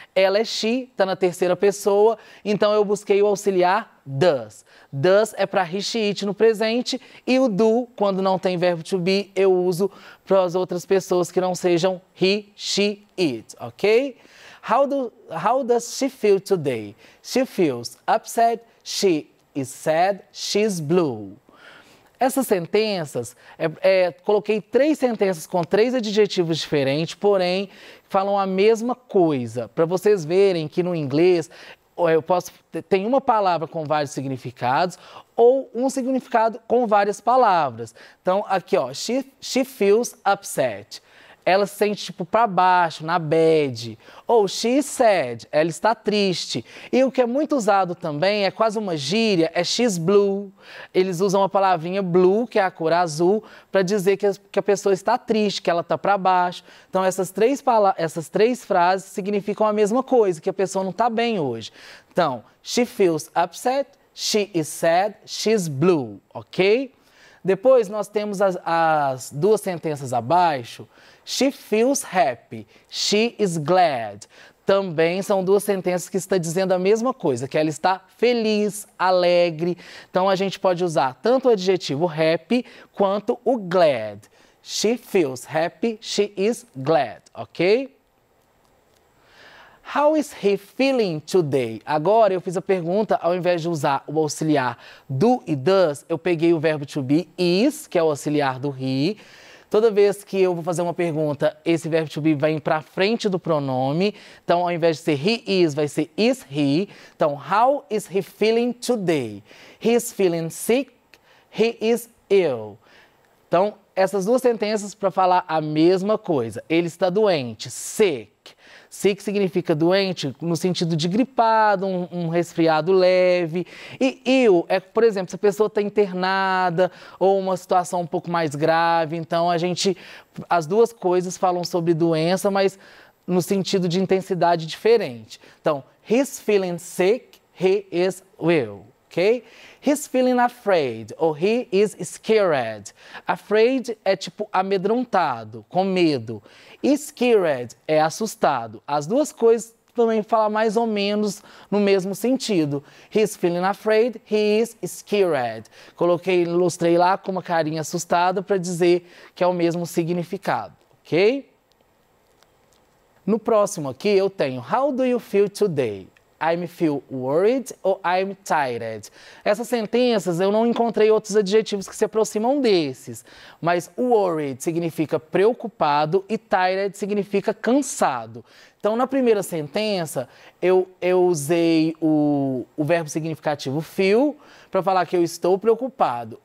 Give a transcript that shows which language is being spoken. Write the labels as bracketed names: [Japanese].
[Portuguese] Ela é she, está na terceira pessoa, então eu busquei o auxiliar does. Does é para he, she, it no presente e o do, quando não tem verbo to be, eu uso para as outras pessoas que não sejam he, she, it, ok? [English] How does she feel today? She feels upset, she is sad, she's blue. [Portuguese] Essas sentenças, coloquei 3 sentenças com 3 adjetivos diferentes, porém falam a mesma coisa, para vocês verem que no inglês tem uma palavra com vários significados ou um significado com várias palavras. Então, aqui, ó, [English] she feels upset. [Portuguese] Ela se sente, tipo, para baixo, na bad. Ou [English] she is sad, [Portuguese] ela está triste. E o que é muito usado também, é quase uma gíria, é [English] she's blue. [Portuguese] Eles usam a palavrinha blue, que é a cor azul, para dizer que a pessoa está triste, que ela está para baixo. Então, essas três frases significam a mesma coisa, que a pessoa não está bem hoje. [English] Então, she feels upset, she is sad, she's blue, ok? [Portuguese] Depois, nós temos as duas sentenças abaixo. [English] She feels happy, she is glad. [Portuguese] Também são duas sentenças que estão dizendo a mesma coisa, que ela está feliz, alegre. Então, a gente pode usar tanto o adjetivo happy quanto o glad. [English] She feels happy, she is glad, ok? How is he feeling today? [Portuguese] Agora eu fiz a pergunta, ao invés de usar o auxiliar do e does, eu peguei o verbo to be, is, que é o auxiliar do he. Toda vez que eu vou fazer uma pergunta, esse verbo to be vai para frente do pronome. Então, ao invés de ser he is, vai ser is he. [English] Então, how is he feeling today? He is feeling sick. He is ill. [Portuguese] Então, essas duas sentenças para falar a mesma coisa. Ele está doente, sick. Sick significa doente no sentido de gripado, um resfriado leve. E ill é, por exemplo, se a pessoa está internada ou uma situação um pouco mais grave. Então, as duas coisas falam sobre doença, mas no sentido de intensidade diferente. [English] Então, he's feeling sick, he is ill. Ok? He's feeling afraid, ou he is scared. [Portuguese] Afraid é tipo amedrontado, com medo. E scared é assustado. As duas coisas também falam mais ou menos no mesmo sentido. [English] He's feeling afraid, he is scared. [Portuguese] Ilustrei lá com uma carinha assustada para dizer que é o mesmo significado, ok? No próximo aqui eu tenho [English] How do you feel today? I feel worried ou I'm tired. [Portuguese] Essas sentenças eu não encontrei outros adjetivos que se aproximam desses, mas worried significa preocupado e tired significa cansado. Então, na primeira sentença, eu usei o verbo significativo feel para falar que eu estou preocupado.